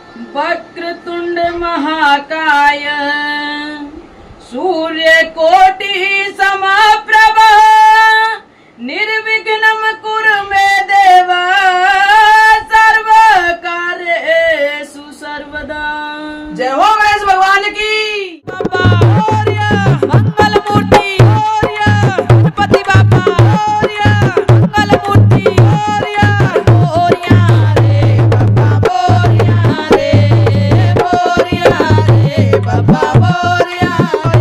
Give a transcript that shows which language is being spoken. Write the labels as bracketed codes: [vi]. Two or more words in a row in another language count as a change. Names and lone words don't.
[sa] वक्रतुंड महाकाय सूर्यकोटि समप्रभ निर्विघ्नं कुरु मे देव सर्वकार्येषु सर्वदा। [hi] जय हो गणेश भगवान की। [mr] बाबा मोरया, मंगल मूर्ति मोरया, गणपति बाबा मोरया, मंगल मूर्ति मोरया, मोरया रे बाबा मोरया रे, मोरया रे बाबा मोरया रे।